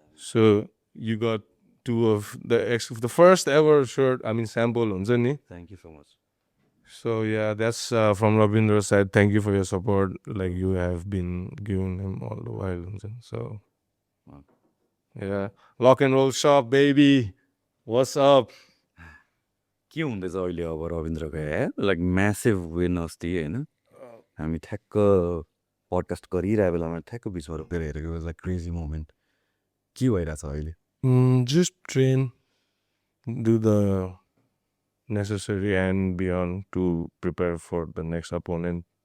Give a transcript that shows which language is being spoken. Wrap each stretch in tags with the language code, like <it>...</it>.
<en>so you got two of the first ever shirt I mean sample</en> <ne>हुन्छ नि</ne> <en>thank you so much so yeah that's from Rabindra's side thank you for your support like you have been giving him all the while</en> <ne>हुन्छ नि</ne> <en>so yeah lock and roll shop baby what's up</en> <ne>के हुँदैछ अहिले अब रविन्द्रको like massive win अस्ति होइन हामी ठ्याक्क पडकास्ट गरिरहेको बेलामा ठ्याक्क बिचमा रोकेर हेरेको</ne> <en>like crazy moment</en> <ne>के भइरहेछ अहिले</ne> <en>Just train, do the necessary and beyond to prepare for the next opponent.</en>